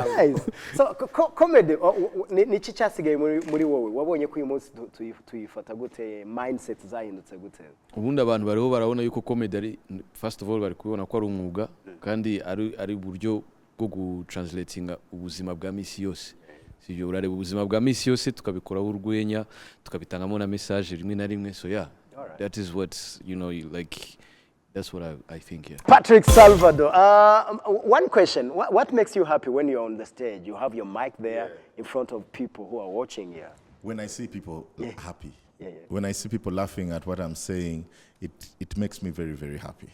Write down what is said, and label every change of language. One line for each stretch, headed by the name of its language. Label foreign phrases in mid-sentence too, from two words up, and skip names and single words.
Rundi: So comedy niki cyasigaye muri wowe wabonye ko uyu munsi tuyifata gute, mindset zahindutse gute? Ubundi abantu bariho barabona yuko comedy ari
English: first of all
Rundi: bari kubona ko ari umwuga kandi ari buryo bwo gutranslatinga ubuzima bwa misi yose. Sivyo urareba ubuzima bwa misi yose tukabikora urwenya tukabitangamo na message rimwe na rimwe.
English: So yeah, that is what like that's what I think here. Patrick Salvador, one question, what makes you happy when you're on the stage? You have your mic there in front of people who are watching here. When I see people happy. When I see people laughing at what I'm saying, it makes me very, very happy.